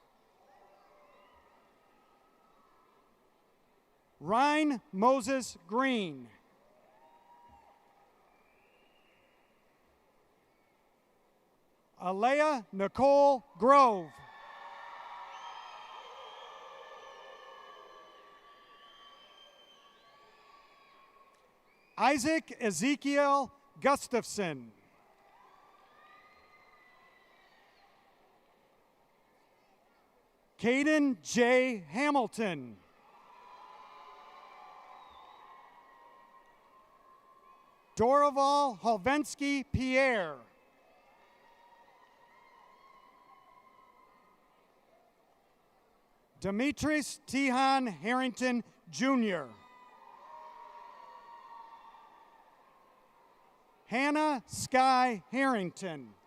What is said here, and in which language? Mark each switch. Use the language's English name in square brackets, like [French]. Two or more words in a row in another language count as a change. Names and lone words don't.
[English] Ryan Moses Green. Alea Nicole Grove. Isaac Ezekiel Gustafson. Caden J. Hamilton. Dorival Halvensky Pierre. Demetris Tihan Harrington Jr. Hannah Sky Harrington.